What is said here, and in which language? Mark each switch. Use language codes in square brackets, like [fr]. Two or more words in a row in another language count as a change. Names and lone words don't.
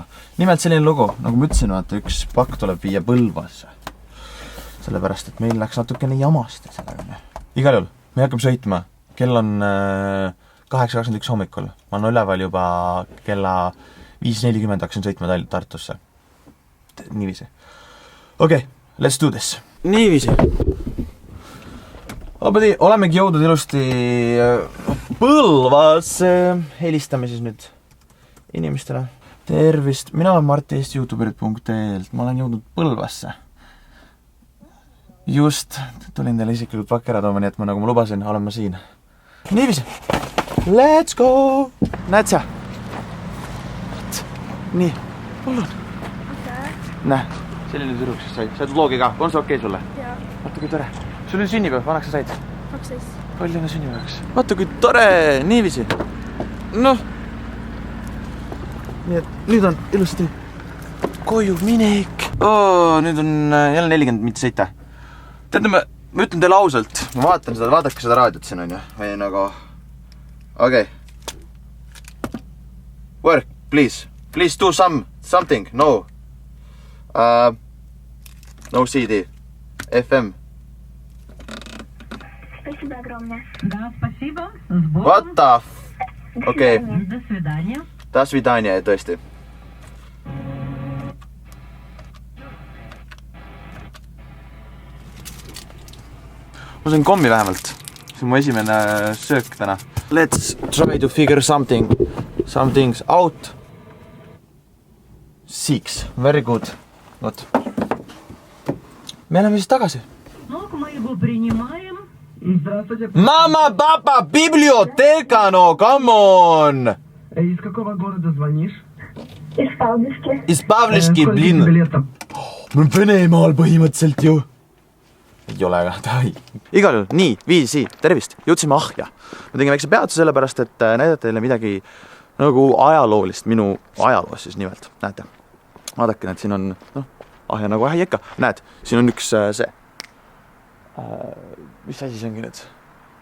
[et] Nimelt selline lugu, nagu ma ütlesin, vaata, üks pakk tuleb viia Põlvasse. Sellepärast, et meil läks natukene jamasti sellega. Igal juhul, me hakkame sõitma. Kell on 8.21 hommikul. Ma olen üleval juba kella 5.40 hakkasin sõitma Tartusse. Niiviisi. Okei, [en] let's do this. [et] Niiviisi. Olemegi jõudnud ilusti Põlvas. Helistame siis nüüd inimestele. Tervist, mina olen Marti Eesti youtuberid.ee-lt. Ma olen jõudnud Põlvasse. Just, tulin teile isiklikult pakkera tooma, nii et nagu ma lubasin, olen ma siin. Niiviisi. [en] Let's go! [et] Näed sa? Nii, palun. Näe, selline tüdruk siis sai. Sa oled vlogi ka, on see okei sulle? Jaa. Vaata kui tore. Sul on sünnipäev, vanaks sa said? 12. Palju on sünnipäevaks? Vaata kui tore, niiviisi. Noh. Nii et nüüd on ilusti koju minek. Nüüd on jälle 40 mitte sõita. Teate, ma ütlen teile ausalt, ma vaatan seda, vaadake seda raadiot siin on ju, või nagu, okei. [en] Work, please do something, no. No CD, FM. [ru] Спасибо огромное. Да, спасибо. [en] What the okei. [ru] До свидания. До свидания, [et] tõesti. Ma sain kommi vähemalt. See on mu esimene söök täna. [en] Let's try to figure some things out. 6. Very good. What? [et] Me oleme siis tagasi. [ru] Ну, мы его принимаем. Здравствуйте. Мама, папа, библиотека, [en] no come on! [ru] Из какого города звонишь? Из Павловски. Из Pavliski, blin. [et] Mul on Venemaal põhimõtteliselt ju. Ei ole ka, Igal juhul, nii, viisi, tervist, jõudsime Ahja. Ma tegin väikse peatuse sellepärast, et näidata teile midagi nagu ajaloolist, minu ajaloos siis nimelt, näete. Vaadake, näed, siin on, Ahja nagu Ahja ikka, näed, siin on üks see, mis asi see ongi nüüd?